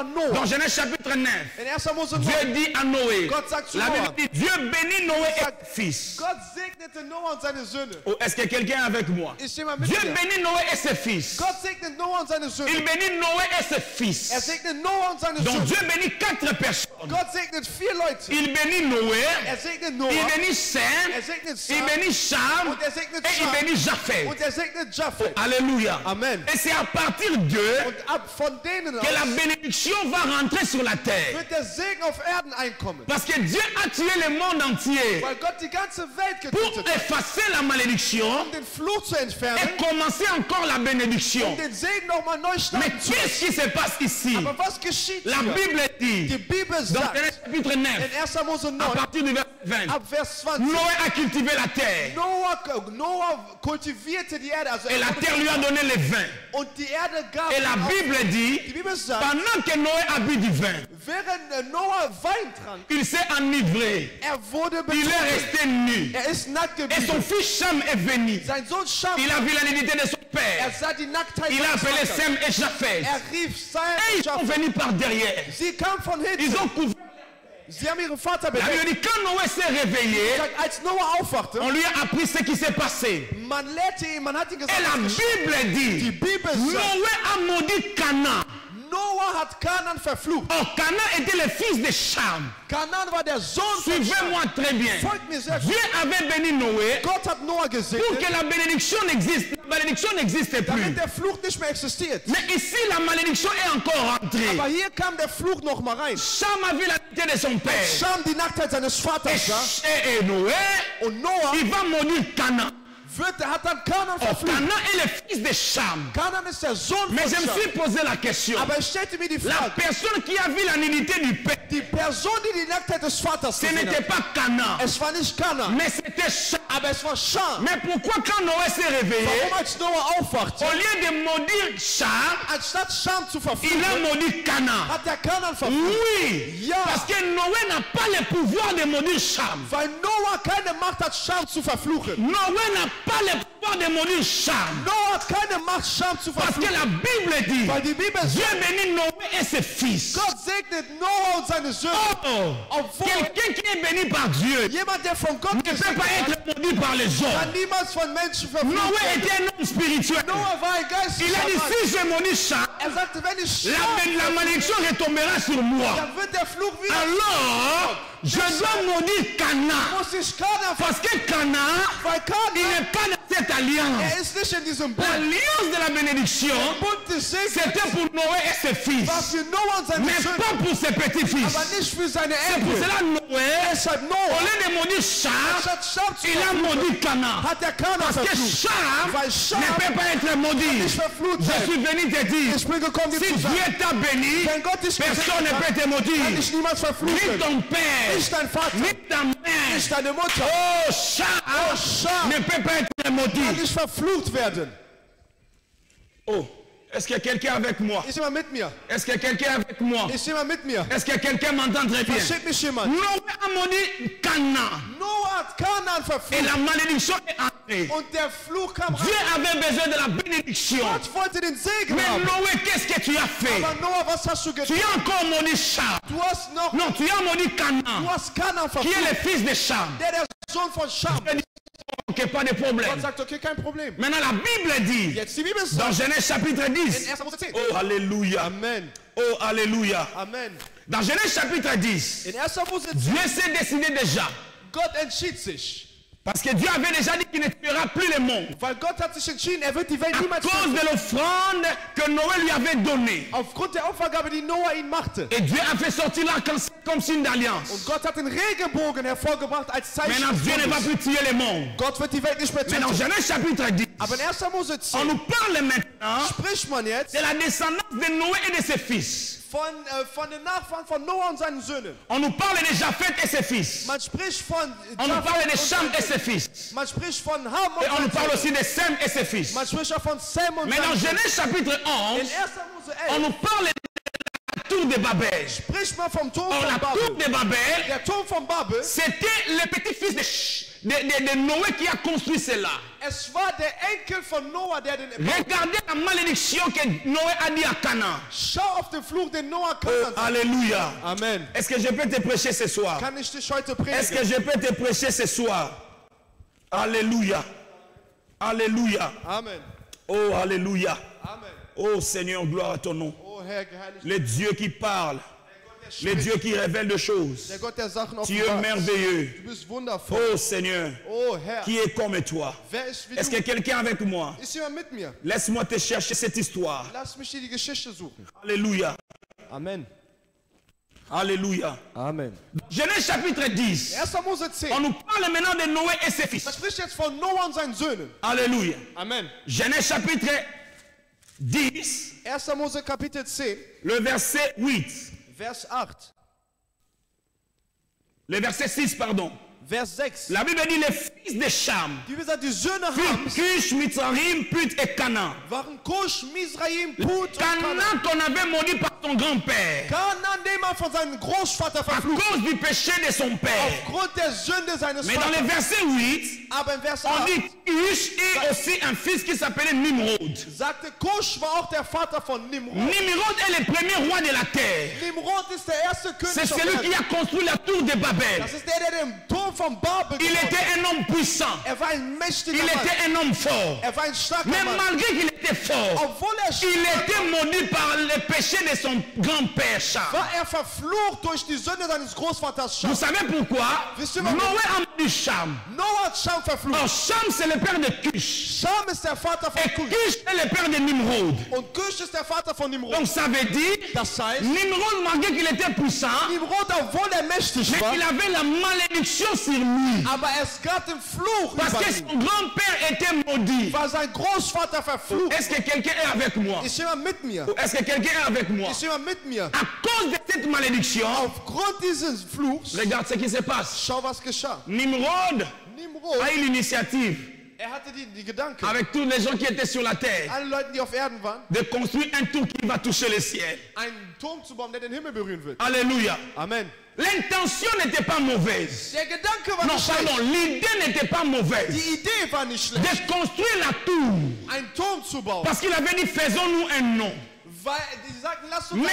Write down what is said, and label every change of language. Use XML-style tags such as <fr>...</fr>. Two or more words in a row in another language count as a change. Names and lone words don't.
<fr>Dans Noah. Genèse chapitre 9,</fr> <de>In 1. Mose 9.</de> <fr>Dieu dit à Noé,</fr> <de>Gott sagt zu</de> <fr>la Bible</fr> <de>Noah.</de> <fr>dit, Dieu bénit Noé et ses fils.</fr> <de>Gott segnete Noah und seine Söhne.</de> <fr>Oh, est-ce que quelqu'un est avec moi?</fr> <de>Ist jemand mit</de> <fr>Dieu</fr> <de>mir?</de> <fr>bénit Noé et ses fils.</fr> <de>Gott segnet Noah und seine</de> <fr>Il</fr> <de>Söhne.</de> <fr>bénit Noé et ses fils.</fr> <de>Segnet Noah und seine</de> <fr>Donc</fr> <de>Söhne.</de> <fr>Dieu bénit 4 personnes.</fr> <de>Gott segnet 4 Leute.</de> <fr>Il bénit Noé,</fr> <de>Segnet</de> <fr>il</fr> <de>Noah.</de> <fr>bénit Sem,</fr> <de>Segnet</de> <fr>il</fr> <de>Sam.</de> <fr>bénit Cham</fr> <de>Und segnet</de> <fr>et il</fr> <de>Cham.</de> <fr>bénit Japheth.</fr> <de>Und segnet Japheth.</de> <fr>Alléluia.</fr> <de>Amen.</de> <fr>Et c'est à partir d'eux</fr> <de>Und ab von denen</de> <fr>que la</fr> <de>aus</de> <fr>bénédiction va rentrer sur la terre.</fr> <de>wird der Segen auf Erden einkommen.</de> <fr>Parce que Dieu a tué le monde entier</fr> <de>Weil Gott die ganze Welt</de> <fr>pour</fr> <de>getötet hat.</de> <fr>effacer la malédiction</fr> <de>Um den Fluch zu entfernen.</de> <fr>et commencer encore la bénédiction.</fr> <de>Um den Segen nochmal neu</de> <fr>Mais</fr> <de>starten zu</de> <fr>qu'est-ce qui se passe ici?</fr> <de>lassen. Aber was geschieht</de> <fr>La</fr> <de>hier?</de> <fr>Bible</fr> <de>Die</de> <fr>dit,</fr> <de>Bibel</de> <fr>dans</fr> <de>sagt</de> <fr>Genèse chapitre 9,</fr> <de>in 1. Mose</de> <fr>à</fr> <de>9,</de> <fr>partir du verset 20,</fr> <de>ab Vers 20,</de> <fr>Noé a cultivé la terre</fr> <de>Noah kultivierte die Erde. Also</de> <fr>et la terre lui a donné le vin.</fr> <de>und die Erde gab</de> <fr>Et la</fr> <de>ihm auch-</de> <fr>Bible dit,</fr> <de>Die Bibel sagt,</de> <fr>pendant que Noé a bu du vin,</fr> <de>während Noah Wein trank,</de> <fr>il s'est enivré.</fr> <de>wurde</de> <fr>Il est</fr> <de>betrunken.</de> <fr>resté nu.</fr> <de>Ist nackt</de> <fr>Et son</fr> <de>geblieben.</de> <fr>fils Cham est venu.</fr> <de>Sein Sohn Scham,</de> <fr>Il a vu la nudité de son père.</fr> <de>sah die Nacktheit</de> <fr>Il a</fr> <de>seines</de> <fr>appelé</fr> <de>Vaters.</de> <fr>Sem et Japheth.</fr> <de>Rief Sam</de> <fr>Et ils sont venus par derrière.</fr> <de>Sie kam von</de> <fr>Ils</fr> <de>hinten.</de> <fr>ont couvert.</fr> <de>Sie haben ihren Vater</de> <fr>La Bible</fr> <de>bedeckt.</de> <fr>dit, quand Noé s'est réveillé,</fr> <de>Als Noah aufwachte,</de> <fr>on lui a appris ce qui s'est passé.</fr> <de>man lehrte ihn, man hat ihm</de> <fr>Et</fr> <de>gesagt,</de> <fr>la</fr> <de>was geschieht.</de> <fr>Bible</fr> <de>Die</de> <fr>dit,</fr> <de>Bibel sagt,</de> <fr>Noé a maudit Canaan.</fr> <de>Noah hat Kanan verflucht.</de> <fr>Or, Canaan était le fils de Cham.</fr> <de>Kanan war der Sohn von Scham.</de> <fr>Suivez-moi très bien.</fr> <de>Folgt mir sehr gut.</de> <fr>Dieu avait béni Noé</fr> <de>Gott hat Noah</de> <fr>pour</fr> <de>gesegnet,</de> <fr>que la bénédiction n'existe. La malédiction n'existe plus.</fr> <de>damit der Fluch nicht mehr existiert.</de> <fr>Mais ici, la malédiction est encore rentrée.</fr> <de>Aber hier kam der Fluch noch mal rein.</de> <fr>Cham a vu la nudité de son père.</fr> <de>Scham die Nacktheit seines Vaters sah.</de> <fr>Et Noé,</fr> <de>Und Noah</de> <fr>il va maudire Canaan.</fr> <de>hat dann Kanan</de> <fr>Or,</fr> <de>verflucht.</de> <fr>Canaan est le fils de Cham.</fr> <de>Kanan ist der Sohn</de> <fr>Mais</fr> <de>von</de> <fr>je me</fr> <de>Scham.</de> <fr>suis posé la question.</fr> <de>Aber ich stellte mir die</de> <fr>La</fr> <de>Frage,</de> <fr>personne qui a vu la nudité du père,</fr> <de>die Person, die die Nacktheit des Vaters</de> <fr>ce</fr> <de>gesehen</de> <fr>n'était</fr> <de>hat,</de> <fr>pas Canaan,</fr> <de>es war nicht Kanan,</de> <fr>mais c'était Cham.</fr> <de>aber es war Scham.</de> <fr>Mais pourquoi quand Noé s'est réveillé,</fr> <de>Warum als Noah aufwachte,</de> <fr>au lieu de maudire Cham,</fr> <de>anstatt Scham zu</de> <fr>il</fr> <de>verfluchen,</de> <fr>a maudit Canaan?</fr> <de>hat der Kanan verflucht?</de> <fr>Oui,</fr> <de>Ja.</de> <fr>parce que Noé n'a pas le pouvoir de maudire Cham.</fr> <de>Weil Noah keine Macht hat, Scham zu verfluchen.</de> <fr>Noé n'a pas le pouvoir de maudire Cham.</fr> <de>Noah hat keine Macht, Scham zu</de> <fr>Parce que</fr> <de>verfluchen.</de> <fr>la Bible dit,</fr> <de>Weil die Bibel</de> <fr>Dieu</fr> <de>sagt,</de> <fr>bénit Noé et ses fils.</fr> <de>Gott segnet Noah und seine Söhne.</de> <fr>Oh,</fr> <de>Obwohl</de> <fr>quelqu'un qui est béni par Dieu</fr> <de>jemand, der von Gott</de> <fr>ne peut</fr> <de>gesegnet</de> <fr>pas</fr> <de>hat,</de> <fr>être maudit par les</fr> <de>kann</de> <fr>hommes.</fr> <de>niemals von Menschen verflucht</de> <fr>Noé</fr> <de>werden.</de> <fr>était un homme spirituel.</fr> <de>Noah war ein</de> <fr>Il a</fr> <de>geistlicher</de> <fr>dit,</fr> <de>Mann.</de> <fr>si je maudis Cham,</fr> <de>Sagte, wenn ich</de> <fr>la</fr> <de>Scham,</de> <fr>malédiction retombera sur moi.</fr> <de>dann wird der Fluch wieder.</de> <fr>Alors, je dois maudire Canaan.</fr> <de>Muss ich Kanan</de> <fr>Parce que Canaan,</fr> <de>weil</de> <fr>il</fr> <de>Kanan,</de> <fr>n'est pas dans cette alliance.</fr> <de>ist nicht in diesem Bund.</de> <fr>L'alliance de la bénédiction,</fr> <de>Bund des Segens</de> <fr>c'était pour Noé et ses fils.</fr> <de>war für Noah und seine</de> <fr>Mais</fr> <de>Söhne,</de> <fr>pas pour ses petits-fils.</fr> <de>aber nicht für seine</de> <fr>C'est pour</fr> <de>Enkel.</de> <fr>cela Noé,</fr> <de>Deshalb</de> <fr>au</fr> <de>Noah,</de> <fr>lieu de maudire Cham,</fr> <de>statt Scham zu</de> <fr>il a</fr> <de>verfluchen,</de> <fr>maudit Canaan.</fr> <de>hat der Kanan</de> <fr>Parce que</fr> <de>verflucht.</de> <fr>Cham</fr> <de>Weil Scham</de> <fr>ne peut pas être maudit.</fr> <de>nicht verflucht</de> <fr>Je</fr> <de>sein.</de> <fr>suis venu te dire,</fr> <de>Ich bin gekommen, dir</de> <fr>si</fr> <de>zu sagen,</de> <fr>Dieu t'a béni,</fr> <de>wenn Gott dich</de> <fr>personne ne</fr> <de>gesegnet</de> <fr>peut</fr> <de>hat,</de> <fr>te</fr> <de>kann</de> <fr>maudire.</fr> <de>dich niemals</de> <fr>Ni</fr> <de>verfluchen.</de> <fr>ton père,</fr> <de>Nicht dein Vater,</de> <fr>ni ta mère.</fr> <de>nicht deine Mutter,</de> <fr>Oh, Cham</fr> <de>Scham</de> <fr>ne peut pas être</fr> <de>kann</de> <fr>maudit.</fr> <de>nicht verflucht werden.</de> <fr>Oh, est-ce que quelqu'un est avec moi?</fr> <de>Ist jemand mit mir?</de> <fr>Est-ce que quelqu'un est avec moi?</fr> <de>Ist jemand mit mir?</de> <fr>Est-ce que quelqu'un m'entend très bien?</fr> <de>Versteht mich jemand?</de> <fr>Noé a maudit Canaan</fr> <de>Noah hat Kanan</de> <fr>et</fr> <de>verflucht</de> <fr>la malédiction est entrée.</fr> <de>und der Fluch kam</de> <fr>Dieu</fr> <de>rein.</de> <fr>avait besoin de la bénédiction.</fr> <de>Gott wollte den Segen</de> <fr>Mais</fr> <de>haben.</de> <fr>Noé, qu'est-ce que tu as fait?</fr> <de>Aber Noah, was hast du</de> <fr>Tu</fr> <de>getan?</de> <fr>as encore maudit Cham.</fr> <de>Du hast noch,</de> <fr>Non, tu as maudit</fr> <de>du</de> <fr>Canaan,</fr> <de>hast Kanan</de> <fr>qui est</fr> <de>verflucht.</de> <fr>le fils de Cham.</fr> <de>Der Sohn von Scham.</de> <fr>Ok, pas de</fr> <de>Gott</de> <fr>problème.</fr> <de>sagt, okay, kein Problem.</de> <fr>Maintenant, la Bible dit,</fr> <de>Jetzt die Bibel</de> <fr>dans</fr> <de>sagt,</de> <fr>Genèse chapitre</fr> <de>in</de> <fr>10,</fr> <de>1. Mose 10.</de> <fr>oh, alléluia,</fr> <de>Amen.</de> <fr>oh, alléluia.</fr> <de>Amen.</de> <fr>Dans Genèse chapitre 10,</fr> <de>In 1. Mose 10.</de> <fr>Dieu s'est décidé déjà,</fr> <de>Gott entschied sich.</de> <fr>parce que Dieu avait déjà dit qu'il ne tuera plus le monde,</fr> <de>Weil Gott hat sich entschieden, er wird die Welt</de> <fr>à</fr> <de>niemals</de> <fr>cause</fr> <de>töten.</de> <fr>de l'offrande que Noé lui avait donnée.</fr> <de>Aufgrund der Opfergabe, die Noah ihn machte.</de> <fr>Et Dieu a fait sortir l'arc-en-ciel comme signe d'alliance.</fr> <de>Und Gott hat den Regenbogen hervorgebracht als Zeichen</de> <fr>Maintenant,</fr> <de>des</de> <fr>Dieu ne va</fr> <de>Bundes.</de> <fr>plus tuer le monde.</fr> <de>Gott wird die Welt nicht mehr</de> <fr>Mais dans</fr> <de>töten.</de> <fr>Genèse chapitre 10,</fr> <de>Aber in 1. Mose</de> <fr>on</fr> <de>10</de> <fr>nous parle maintenant</fr> <de>spricht man jetzt</de> <fr>de la descendance de Noé et de ses fils.</fr> <de>von den Nachfahren von Noah und seinen Söhnen.</de> <fr>On nous parle de Japheth et ses fils.</fr> <de>Man spricht von</de> <fr>On nous parle de</fr> <de>und</de> <fr>Cham et</fr> <de>seinen-</de> <fr>ses fils.</fr> <de>Man spricht von Ham und</de> <fr>Et on nous</fr> <de>seinen</de> <fr>parle</fr> <de>Söhnen.</de> <fr>aussi de Sem et ses fils.</fr> <de>Man spricht auch von Sam und</de> <fr>Mais dans</fr> <de>seinen Söhnen.</de> <fr>Genèse chapitre</fr> <de>In</de> <fr>11,</fr> <de>1. Mose</de> <fr>on nous parle de la tour de Babel.</fr> <de>Sprich mal vom Turm</de> <fr>Or,</fr> <de>von</de> <fr>la tour</fr> <de>Babel.</de> <fr>de Babel,</fr> <de>Der Turm von Babel,</de> <fr>c'était le petit-fils de Noé qui a construit cela.</fr> <de>es war der Enkel von Noah, der den...</de> <fr>Regardez la malédiction que Noé a dit à Canaan.</fr> <de>Schau auf den Fluch, den Noah</de> <fr>Oh,</fr> <de>kannte.</de> <fr>alléluia.</fr> <de>Amen.</de> <fr>Est-ce que je peux te prêcher ce soir?</fr> <de>Kann ich dich heute</de> <fr>Est-ce que</fr> <de>predigen?</de> <fr>je peux te prêcher ce soir? Alléluia. Alléluia.</fr> <de>Amen.</de> <fr>Oh, alléluia.</fr> <de>Amen.</de> <fr>Oh Seigneur, gloire à ton nom.</fr> <de>Oh Herr, geheiligt.</de> <fr>Le Dieu qui parle,</fr> <de>Der</de> <fr>le</fr> <de>Gott,</de> <fr>Dieu qui révèle des choses.</fr> <de>der Gott, der Sachen</de> <fr>Tu es</fr> <de>offenbart.</de> <fr>merveilleux.</fr> <de>Du bist wundervoll.</de> <fr>Oh Seigneur,</fr> <de>Oh Herr,</de> <fr>qui est comme toi?</fr> <de>wer ist wie</de> <fr>Est-ce que</fr> <de>du?</de> <fr>quelqu'un avec moi?</fr> <de>Ist jemand mit mir?</de> <fr>Laisse-moi te chercher cette histoire.</fr> <de>Lass mich dir die Geschichte suchen.</de> <fr>Alléluia.</fr> <de>Amen.</de> <fr>Alléluia.</fr> <de>Amen.</de> <fr>Genèse chapitre 10.</fr> <de>1. Mose 10.</de> <fr>On nous parle maintenant de Noé et ses fils.</fr> <de>Das spricht jetzt von Noah und seinen Söhnen.</de> <fr>Alléluia.</fr> <de>Amen.</de> <fr>Genèse chapitre 10,</fr> <de>1. Mose Kapitel 10,</de> <fr>le verset 8.</fr> <de>Vers 8.</de> <fr>Le verset 6, pardon.</fr> <de>Vers 6.</de> <fr>La Bible dit les fils de Cham.</fr> <de>Die gesagt, die Söhne</de> <fr>Puis</fr> <de>Hams</de> <fr>Cush, Mitzraim, Put et Canaan.</fr> <de>waren Kusch, Misraim, Put und Canaan.</de> <fr>Canaan qu'on avait maudit par son grand-père.</fr> <de>Canaan, den man von seinem Großvater</de> <fr>À</fr> <de>verflucht.</de> <fr>cause du péché de son père.</fr> <de>Aufgrund der Sünde seines</de> <fr>Mais dans le</fr> <de>Vaters.</de> <fr>verset 8,</fr> <de>Aber im Vers</de> <fr>on</fr> <de>8</de> <fr>dit Cush et aussi un fils qui s'appelait Nimrod.</fr> <de>sagte, Kusch war auch der Vater von Nimrod.</de> <fr>Nimrod est le premier roi de la terre.</fr> <de>Nimrod ist der erste</de> <fr>C'est</fr> <de>König auf</de> <fr>celui qui</fr> <de>Erden.</de> <fr>a construit la tour de Babel.</fr> <de>Das ist der den Turm von Babel</de> <fr>Il</fr> <de>gebaut hat.</de> <fr>était un homme puissant.</fr> <de>Er war ein mächtiger</de> <fr>Il</fr> <de>Mann.</de> <fr>était un homme fort.</fr> <de>Er war ein starker</de> <fr>Mais</fr> <de>Mann.</de> <fr>malgré qu'il était fort,</fr> <de>Obwohl er</de> <fr>il</fr> <de>stark</de> <fr>était maudit par le péché de son grand-père Cham.</fr> <de>war, er verflucht durch die Sünde seines Großvaters</de> <fr>Vous</fr> <de>Scham.</de> <fr>savez pourquoi?</fr> <de>Wisst ihr</de> <fr>Noé</fr> <de>warum?</de> <fr>a maudit Cham.</fr> <de>Noah hat Scham verflucht.</de> <fr>Or Cham c'est le père de Cush.</fr> <de>Scham ist der Vater</de> <fr>Et</fr> <de>von Kusch.</de> <fr>Cush est le père de Nimrod.</fr> <de>Und Kusch ist der Vater von Nimrod.</de> <fr>Donc ça veut dire,</fr> <de>Das heißt,</de> <fr>Nimrod malgré qu'il était puissant,</fr> <de>Nimrod, obwohl er mächtig</de> <fr>mais</fr> <de>war,</de> <fr>il avait la malédiction sur lui.</fr> <de>aber es gab den Fluch</de> <fr>Parce</fr> <de>über</de> <fr>que</fr> <de>ihn,</de> <fr>son grand-père était maudit.</fr> <de>weil sein Großvater verflucht.</de> <fr>Est-ce que quelqu'un est avec moi?</fr> <de>Ist jemand mit mir?</de> <fr>Est-ce que quelqu'un est avec moi?</fr> <de>Ist jemand mit mir?</de> <fr>À cause de cette malédiction,</fr> <de>Aufgrund dieses Fluchs,</de> <fr>regarde ce qui se passe.</fr> <de>schau was geschah.</de> <fr>Nimrod</fr> <de>Nimrod,</de> <fr>a eu l'initiative,</fr> <de>er hatte die Gedanken,</de> <fr>avec tous les gens qui étaient sur la terre,</fr> <de>alle Leute, die auf Erden waren,</de> <fr>de construire un tour qui va toucher le ciel.</fr> <de>einen Turm zu bauen, der den Himmel berühren wird.</de> <fr>Alléluia.</fr> <de>Amen.</de> <fr>L'intention n'était pas mauvaise.</fr> <de>Der Gedanke war</de> <fr>Non,</fr> <de>nicht</de> <fr>pardon,</fr> <de>schlecht.</de> <fr>l'idée n'était pas mauvaise.</fr> <de>Die Idee war nicht schlecht,</de> <fr>De construire la tour.</fr> <de>einen Turm zu bauen.</de> <fr>Parce qu'il avait dit, faisons-nous un nom.</fr> <de>Weil die sagten, lass uns</de>